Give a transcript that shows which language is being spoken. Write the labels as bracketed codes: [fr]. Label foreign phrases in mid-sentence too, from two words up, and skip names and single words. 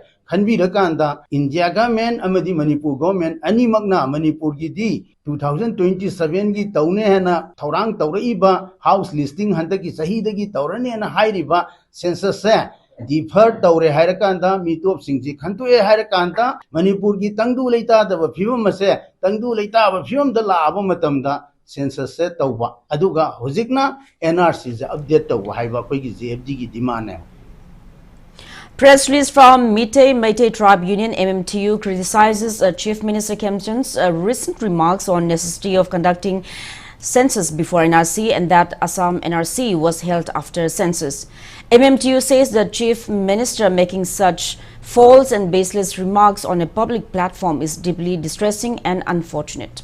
[mni] Kanda [en] India government [mni] amadi Manipur government ani magna Manipur gi di 2027 gi taune hena thorang tauriba [en] house listing [mni] handa ki sahi gi taurane na hairiba census se defer taure hairakanda mitop singji khantue hairakanda Manipur gi tangdu leita da phibam se tangdu leita ba phibam da la aba matamda census se tawba aduga hojikna NRC se update tawba haiba koi gi JFD gi demand hai. [en] Press release from Meitei Tribe Union MMTU criticizes Chief Minister Kemchand's recent remarks on necessity of conducting census before NRC and that Assam NRC was held after census. MMTU says the Chief Minister making such false and baseless remarks on a public platform is deeply distressing and unfortunate.